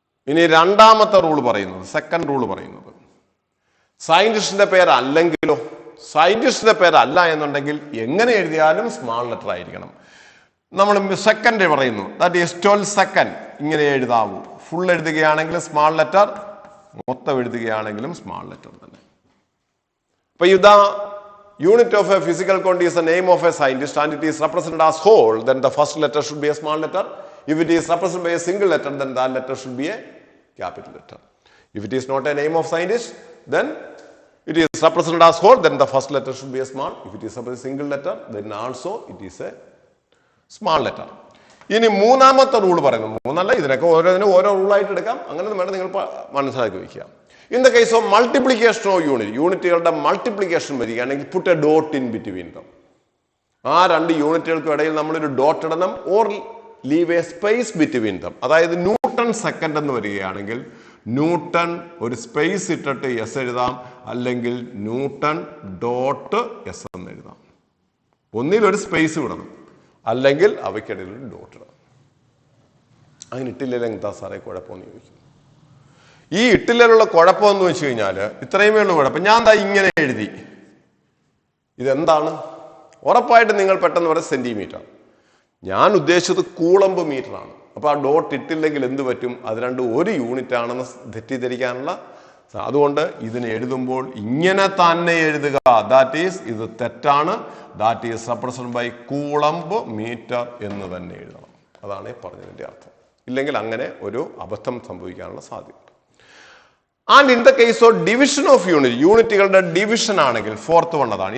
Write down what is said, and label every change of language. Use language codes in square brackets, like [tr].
[ml] ഇനി രണ്ടാമത്തെ റൂൾ പറയുന്നത്, സെക്കൻഡ് റൂൾ പറയുന്നത്, സയന്റിസ്റ്റിന്റെ പേരല്ലെങ്കിലോ, സയന്റിസ്റ്റിന്റെ പേരല്ല എന്നുണ്ടെങ്കിൽ എങ്ങനെ എഴുതിയാലും സ്മാൾ ലെറ്റർ ആയിരിക്കണം. നമ്മൾ സെക്കൻഡ് പറയുന്നു, ദാറ്റ് ഈസ് 12 സെക്കൻഡ് ഇങ്ങനെ എഴുതാവൂ. ഫുൾ എഴുതുകയാണെങ്കിൽ സ്മാൾ ലെറ്റർ, മൊത്തം എഴുതുകയാണെങ്കിലും സ്മാൾ ലെറ്റർ തന്നെ. [en] But if the unit of a physical quantity is the name of a scientist and it is represented as whole, then the first letter should be a small letter. If it is represented by a single letter, then that letter should be a capital letter. If it is not a name of scientist, then it is represented as whole, then the first letter should be a small. If it is a single letter, then also it is a small letter. [ml] ഇനി മൂന്നാമത്തെ rule പറയുന്നു. മൂന്നല്ല, ഇതിനൊക്കെ ഓരോന്നിനും ഓരോ റൂളായിട്ട് എടുക്കാം. അങ്ങനെ വേണം നിങ്ങൾ മനസ്സിലാക്കി വയ്ക്കുക. [en] In the case of multiplication of unit, [ml] യൂണിറ്റുകളുടെ മൾട്ടിപ്ലിക്കേഷൻ വരികയാണെങ്കിൽ [en] put a dot in between them. [ml] ആ 2 യൂണിറ്റുകൾക്കും ഇടയിൽ നമ്മളൊരു ഡോട്ട് ഇടണം, [en] Or leave a space between them. [ml] അതായത് ന്യൂട്ടൺ സെക്കൻഡ് എന്ന് വരികയാണെങ്കിൽ ന്യൂട്ടൺ ഒരു സ്പേസ് ഇട്ടിട്ട് എസ് എഴുതാം, അല്ലെങ്കിൽ ന്യൂട്ടൺ ഡോട്ട് എസ് എന്ന് എഴുതാം. ഒന്നിൽ ഒരു സ്പേസ് വിടണം, അല്ലെങ്കിൽ അവയ്ക്കിടയിൽ ഒരു ഡോട്ട് ഇടണം. അങ്ങനെ ഇട്ടില്ലെങ്കിൽ എന്താ സാറേ കുഴപ്പമെന്ന് ചോദിക്കും. ഈ ഇട്ടിലുള്ള കുഴപ്പമെന്ന് വെച്ച് കഴിഞ്ഞാൽ ഇത്രയുമേ ഉള്ളൂ കുഴപ്പം. ഞാൻ ദാ ഇങ്ങനെ എഴുതി, ഇതെന്താണ്? ഉറപ്പായിട്ട് നിങ്ങൾ പെട്ടെന്ന് പറയാം സെന്റിമീറ്റർ. ഞാൻ ഉദ്ദേശിച്ചത് കൂളംബ് മീറ്റർ ആണ്. അപ്പൊ ആ ഡോട്ട് ഇട്ടില്ലെങ്കിൽ എന്ത് പറ്റും? അത് 2 ഒരു യൂണിറ്റ് ആണെന്ന് തെറ്റിദ്ധരിക്കാനുള്ള. അതുകൊണ്ട് ഇതിനെ എഴുതുമ്പോൾ ഇങ്ങനെ തന്നെ എഴുതുക. ദാറ്റ് ഈസ്, ഇത് തെറ്റാണ്. [en] that is represent by coulomb meter [ml] എന്ന് തന്നെ എഴുതണം. അതാണ് പറഞ്ഞതിന്റെ അർത്ഥം. ഇല്ലെങ്കിൽ അങ്ങനെ ഒരു അബദ്ധം സംഭവിക്കാനുള്ള സാധ്യത. [en] And in the case of division of unit, [ml] യൂണിറ്റുകളുടെ ഡിവിഷൻ ആണെങ്കിൽ ഫോർത്ത് വൺ അതാണ്.